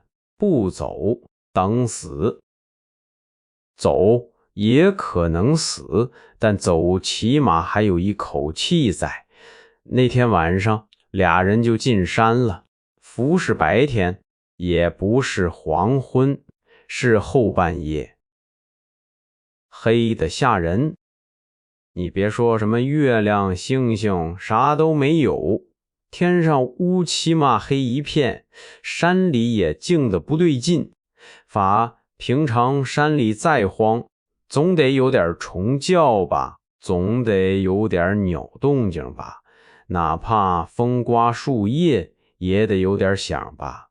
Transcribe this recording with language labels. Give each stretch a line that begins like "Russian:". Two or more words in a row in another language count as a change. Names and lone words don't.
Chinese: 不走，等死。走也可能死，但走起碼還有一口氣在。那天晚上，俩人就進山了。不是白天，也不是黄昏，是後半夜。黑得嚇人，你別說什麼月亮、星星，啥都沒有。天上烏漆嘛黑一片，山裡也靜得不對勁。平常山裡再荒，總得有點蟲叫吧，總得有點鳥動靜吧，哪怕風刮樹葉也得有點響吧。